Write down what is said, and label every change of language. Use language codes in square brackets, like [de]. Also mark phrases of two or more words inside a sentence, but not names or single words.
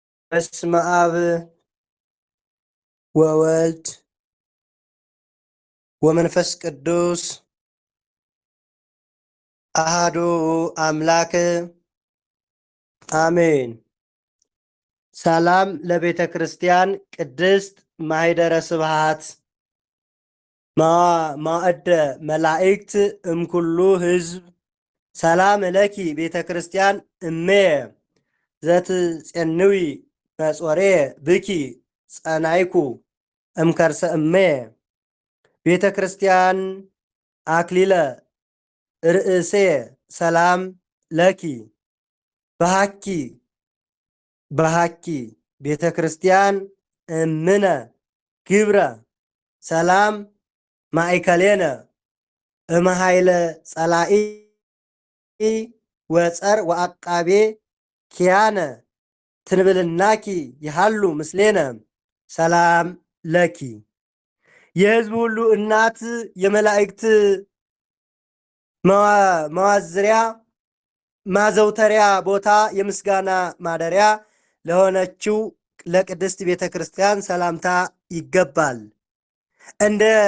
[gez] በስመ አብ ወወልድ ወመንፈስ ቅዱስ አሃዱ አምላክ አሜን። ሰላም ለቤተ ክርስቲያን ቅድስት ማኅደረ ስብሐት ማዕደ መላእክት እምኩሉ ሕዝብ ሰላም ለኪ ቤተ ክርስቲያን እሜየ ዘትጼንዊ በጾሬ ብኪ ጸናይኩ እምከርሰ እሜየ ቤተ ክርስቲያን አክሊለ ርእሴ ሰላም ለኪ በሃኪ ቤተ ክርስቲያን እምነ ግብረ ሰላም ማእከሌነ እመሃይለ ጸላኢ ወጸር ወአቃቤ ኪያነ ትንብልናኪ ይሃሉ ምስሌነ ሰላም ለኪ። [am] የሕዝብ ሁሉ እናት የመላእክት መዋዝሪያ ማዘውተሪያ ቦታ የምስጋና ማደሪያ ለሆነችው ለቅድስት ቤተ ክርስቲያን ሰላምታ ይገባል። እንደ